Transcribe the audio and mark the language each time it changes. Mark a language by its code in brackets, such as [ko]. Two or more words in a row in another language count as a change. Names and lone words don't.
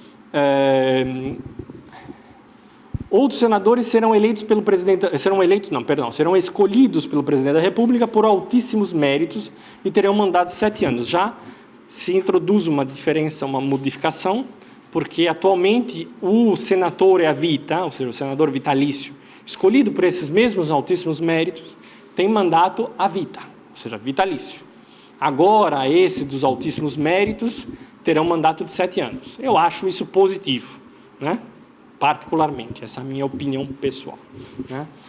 [pt] Outros senadores serão escolhidos pelo presidente da República por altíssimos méritos e terão mandato de 7 anos. Já se introduz uma diferença, uma modificação, porque atualmente o [it] senatore a vita, [pt] ou seja, o senador vitalício, escolhido por esses mesmos altíssimos méritos, tem mandato [it] a vita, [pt] ou seja, vitalício. Agora, esse dos altíssimos méritos terão mandato de 7 anos. Eu acho isso positivo, né? Particularmente, essa é a minha opinião pessoal, né?